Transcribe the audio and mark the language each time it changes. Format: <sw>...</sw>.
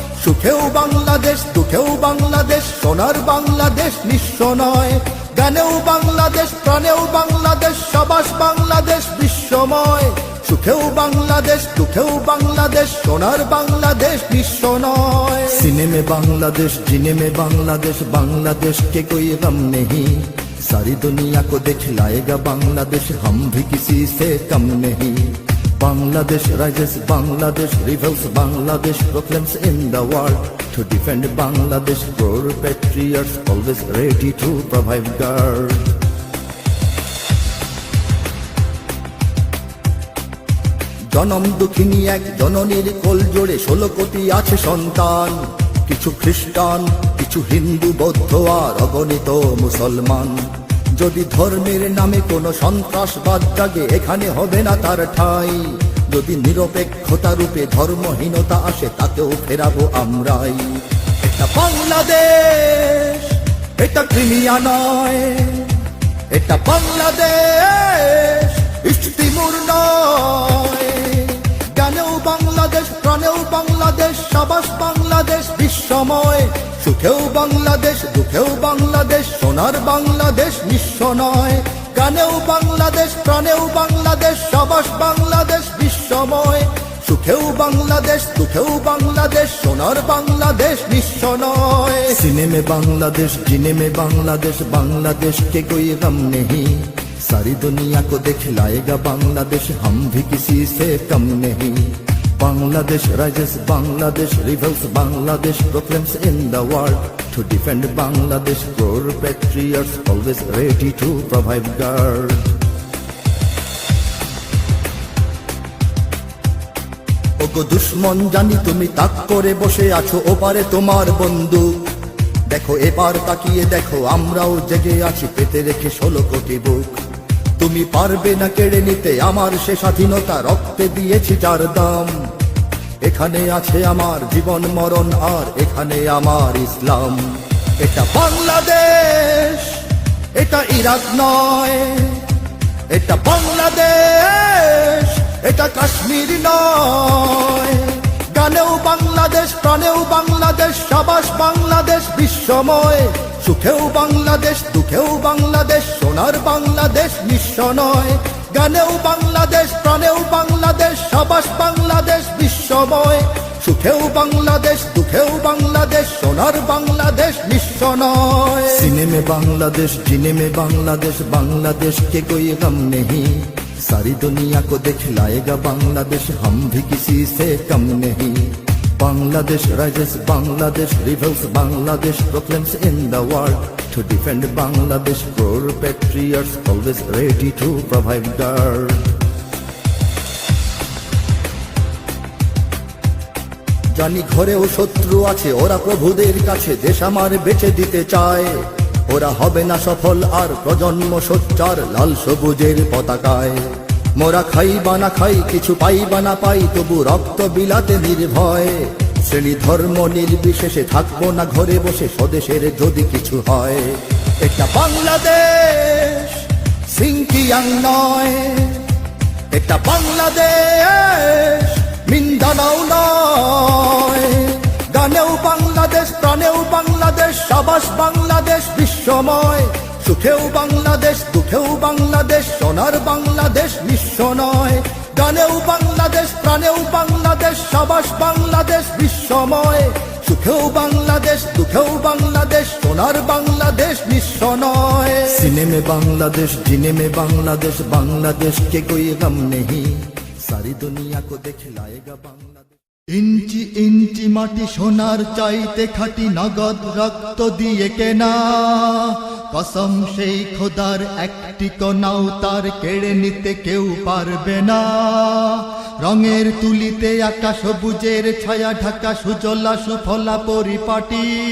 <bn>সুখেও বাংলাদেশ, দুঃখেও বাংলাদেশ, সোনার বাংলাদেশ নিঃস্ব নয়। গানেও বাংলাদেশ, প্রাণেও বাংলাদেশ, সাবাস বাংলাদেশ বিশ্বময়। সুখেও বাংলাদেশ, দুঃখেও বাংলাদেশ, সোনার বাংলাদেশ নিঃস্ব নয়।</bn> <hi>सीने में बांग्लादेश, जीने में बांग्लादेश, बांग्लादेश के कोई गम नहीं। सारी दुनिया को दिखलाएगा बांग्लादेश, हम भी किसी से कम नहीं।</hi> <en>Bangladesh rises, Bangladesh rebels, Bangladesh proclaims in the world. To defend Bangladesh, poor patriots always ready to provide guard.</en> <bn>জনম দুঃখিনী এক জননীর কোল জোড়ে 16 কোটি আছে সন্তান। কিছু খ্রিস্টান, কিছু হিন্দু, বৌদ্ধ আর অগণিত মুসলমান। যদি ধর্মের নামে কোনো সন্ত্রাসবাদ জাগে, এখানে হবে না তার ঠাঁই। যদি নিরপেক্ষতা রূপে ধর্মহীনতা আসে, তাকেও ফেরাবো আমরাই। এটা বাংলাদেশ, এটা ক্রিমিয়া নয়। এটা বাংলাদেশ, ইস্ট তিমুর নয়। গানেও বাংলাদেশ, প্রাণেও বাংলাদেশ, সাবাস বাংলাদেশ বিশ্বময়। সুখেও বাংলাদেশ, দুঃখেও বাংলাদেশ, সোনার বাংলাদেশ নিঃস্ব নয়। গানেও বাংলাদেশ, প্রাণেও বাংলাদেশ, সাবাস বাংলাদেশ বিশ্বময়। সুখেও বাংলাদেশ, দুঃখেও বাংলাদেশ, সোনার বাংলাদেশ নিঃস্ব নয়।</bn> <hi>सीने में बांग्लादेश, जीने में बांग्लादेश, बांग्लादेश के कोई गम नहीं। सारी दुनिया को दिखलाएगा बांग्लादेश, हम भी किसी से कम नहीं।</hi> <en>Bangladesh rises, Bangladesh rebels, Bangladesh proclaims in the world. To defend Bangladesh, poor patriots always ready to provide guard.</en> <bn>ওগো দুশ্মন জানি তুমি তাক করে বসে আছো, ওপারে তোমার বন্দুক। দেখো এবার তাকিয়ে দেখো, আমরাও জেগে আছি পেতে রেখে 16 কোটি বুক। তুমি পারবে না কেড়ে নিতে আমার সে স্বাধীনতা, রক্তে দিয়েছি যার দাম। এখানে আছে আমার জীবন মরণ, আর এখানে আমার ইসলাম। এটা বাংলাদেশ, এটা ইরাক নয়। এটা বাংলাদেশ, এটা কাশ্মীর নয়। গানেও বাংলাদেশ, প্রাণেও বাংলাদেশ, সাবাস বাংলাদেশ বিশ্বময়। সুখেও বাংলাদেশ, দুঃখেও বাংলাদেশ, সোনার বাংলাদেশ নিঃস্ব নয়। গানেও বাংলাদেশ, প্রাণেও বাংলাদেশ, সাবাস বাংলাদেশ বিশ্বময়। সুখেও বাংলাদেশ, দুঃখেও বাংলাদেশ, সোনার বাংলাদেশ নিঃস্ব নয়।</bn> <hi>सीने में बांग्लादेश, जीने में बांग्लादेश, बांग्लादेश के कोई गम नहीं। सारी दुनिया को दिखलाएगा बांग्लादेश, हम भी किसी से कम नहीं।</hi> <en>Bangladesh rises, Bangladesh rebels, Bangladesh proclaims in the world. To defend Bangladesh, poor patriots always ready to provide guard.</en> <bn>জানি ঘরেও শত্রু আছে, ওরা প্রভুদের কাছে দেশ আমার বেচে দিতে চায়। ওরা হবে না সফল আর প্রজন্ম সোচ্চার লাল সবুজের পতাকায়। মোরা খাই বা না খাই, কিছু পাই বা না পাই, তবু রক্ত বিলাতে নির্ভয়। শ্রেণী ধর্ম নির্বিশেষে থাকবো না ঘরে বসে, স্বদেশের যদি কিছু হয়। এটা বাংলাদেশ, সিংকিয়াং নয়। এটা বাংলাদেশ, মিন্দানাও নয়। গানেও বাংলাদেশ, প্রাণেও বাংলাদেশ, সাবাস বাংলাদেশ বিশ্বময়। সুখেও বাংলাদেশ, দুঃখেও বাংলাদেশ, সোনার বাংলাদেশ নিঃস্ব নয়। গানেও বাংলাদেশ, প্রাণেও বাংলাদেশ, সাবাস বাংলাদেশ বিশ্বময়। সুখেও বাংলাদেশ, দুঃখেও বাংলাদেশ, সোনার বাংলাদেশ নিঃস্ব নয়।</bn> <hi>सीने में बांग्लादेश, जीने में बांग्लादेश, बांग्लादेश के कोई गम नहीं। सारी दुनिया को दिखलाएगा बांग्लादेश।</hi> <bn>ইঞ্চি ইঞ্চি মাটি সোনার চাইতে খাঁটি, নগদ রক্ত দিয়ে কেনা। কসম সেই খোদার, একটি কণাও তার কেড়ে নিতে কেউ পারবে না। রঙের তুলিতে আঁকা সবুজের ছায়া ঢাকা সুজলা সুফলা পরিপাটি।</bn>